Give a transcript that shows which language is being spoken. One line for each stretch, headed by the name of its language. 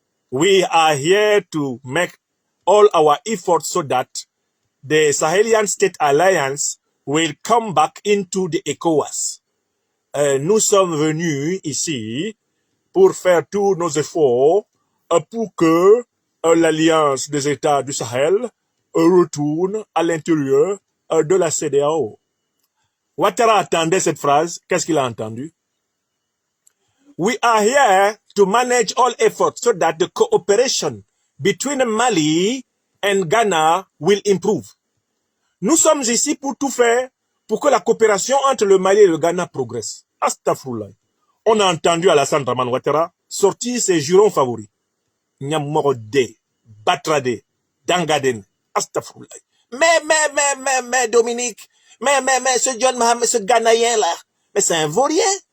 English: We are here to make all our efforts so that the Sahelian State Alliance will come back into the ECOWAS.
French: Nous sommes venus ici pour faire tous nos efforts pour que l'Alliance des États du Sahel retourne à l'intérieur de la CEDEAO. Ouattara attendait cette phrase. Qu'est-ce qu'il a entendu?
English: We are here to manage all efforts so that the cooperation between Mali and Ghana will improve.
French: Nous sommes ici pour tout faire pour que la coopération entre le Mali et le Ghana progresse. Astaghfirullah. On a entendu Alassane Dramane Ouattara sortir ses jurons favoris. Nyamorode, Batrade, Dangaden, Astaghfirullah. Mais Dominique, mais ce John Mahamad, ce Ghanéen là, mais c'est un vaurien.